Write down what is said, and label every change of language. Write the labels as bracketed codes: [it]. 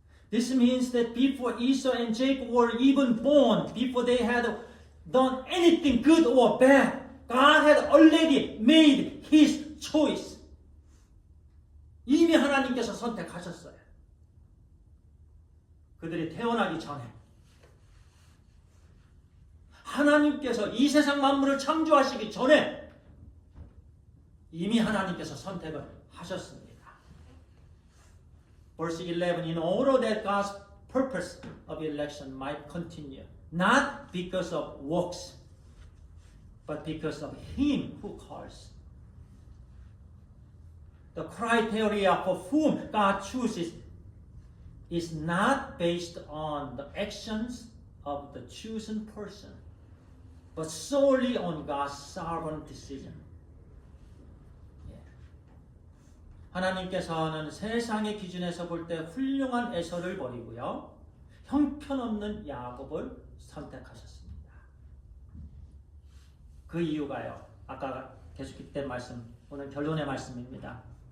[en] This means that before Esau and Jacob were even born, before they had done anything good or bad, God had already made His choice. [ko] 이미 하나님께서 선택하셨어요. 그들이 태어나기 전에 하나님께서 이 세상 만물을 창조하시기 전에 이미 하나님께서 선택을 하셨습니다. [en] Verse 11, in order that God's purpose of election might continue, not because of works, but because of Him who calls. The criteria for whom God chooses is not based on the actions of the chosen person, but solely on God's sovereign decision. [ko] 하나님께서는 세상의 기준에서 볼 때 훌륭한 에서를 버리고요, 형편없는 야곱을 선택하셨습니다. 그 이유가요, 아까 계속했던 말씀, 오늘 결론의 말씀입니다.